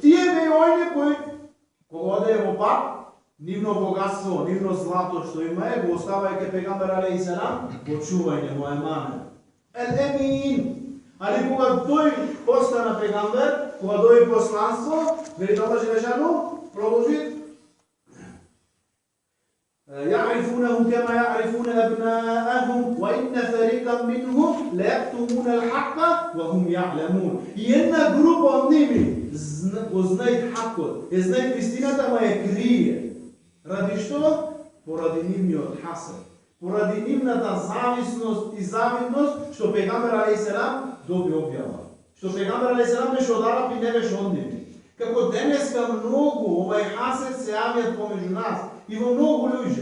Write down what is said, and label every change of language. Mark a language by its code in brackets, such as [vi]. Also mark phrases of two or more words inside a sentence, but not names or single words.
[mk] Тие бе оние кои кога одее во пат, нивно богатство, нивно злато што има е, го оставајќи пејгамбер алейхиселам, го чувајте му емане. Ел-амин. Али кога тој постана пејгамбер, кога дојде посланство, вели [ar] الله جل شأنه, [mk] продолжи: [ar] يعرفونه كما يعرفون أبناءهم وإن فريقا منهم ليكتمون الحق وهم يعلمون. [mk] И една група од ними го знаат хакот, знаат вистината, ама ја крие. Ради што? Поради нивниот хасед, поради нивната зависност и завидност што пејгамбер алейхиселам доби објава. Што пејгамбер алейхиселам беше од Араб и не беше од нив. Како денеска многу овај хасед се јавиат помеѓу нас и во многу луѓе.